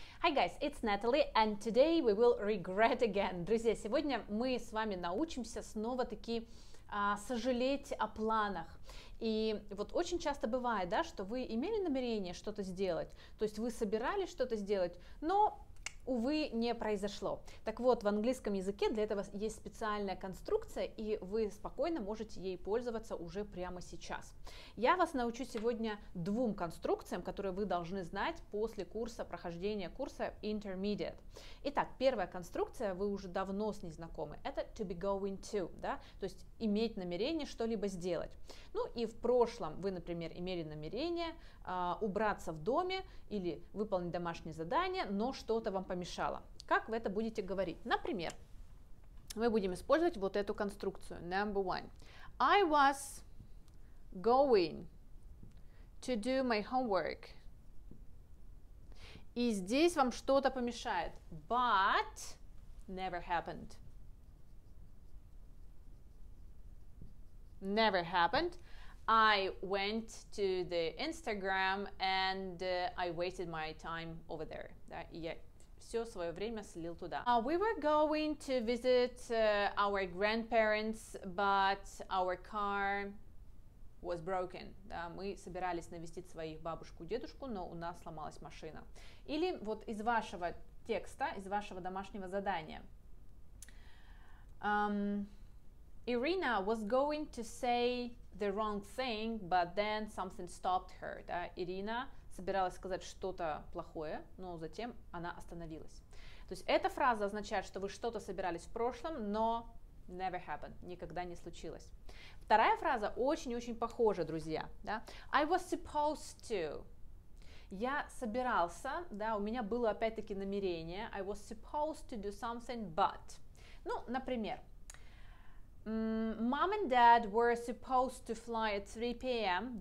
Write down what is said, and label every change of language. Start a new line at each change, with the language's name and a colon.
English: Hi guys, it's Natalie, and today we will regret again.
Russian: Друзья, сегодня мы с вами научимся снова-таки сожалеть о планах. И вот очень часто бывает, да, что вы имели намерение что-то сделать, то есть вы собирались что-то сделать, но увы, не произошло. Так вот, в английском языке для этого есть специальная конструкция, и вы спокойно можете ей пользоваться уже прямо сейчас. Я вас научу сегодня двум конструкциям, которые вы должны знать после прохождения курса Intermediate. Итак, первая конструкция, вы уже давно с ней знакомы, это
English: to be going to,
Russian: да, то есть иметь намерение что-либо сделать. Ну и в прошлом вы, например, имели намерение убраться в доме или выполнить домашнее задание, но что-то вам помешало. Как вы это будете говорить? Например, мы будем использовать вот эту конструкцию.
English: Number one. I was going to do my homework.
Russian: И здесь вам что-то помешает.
English: But never happened. Never happened. I went to the Instagram and I wasted my time over there.
Russian: Да, и я все свое время слил туда.
English: We were going to visit our grandparents, but our car was broken.
Russian: Да, мы собирались навестить своих бабушку и дедушку, но у нас сломалась машина. Или вот из вашего текста, из вашего домашнего задания.
English: Irina was going to say the wrong thing, but then something stopped her.
Russian: Да? Ирина собиралась сказать что-то плохое, но затем она остановилась. То есть эта фраза означает, что вы что-то собирались в прошлом, но
English: never happened,
Russian: никогда не случилось. Вторая фраза очень-очень похожа, друзья. Да?
English: I was supposed to.
Russian: Я собирался, да, у меня было опять-таки намерение.
English: I was supposed to do something, but.
Russian: Ну, например,
English: Mom and Dad were supposed to fly at 3 p.m.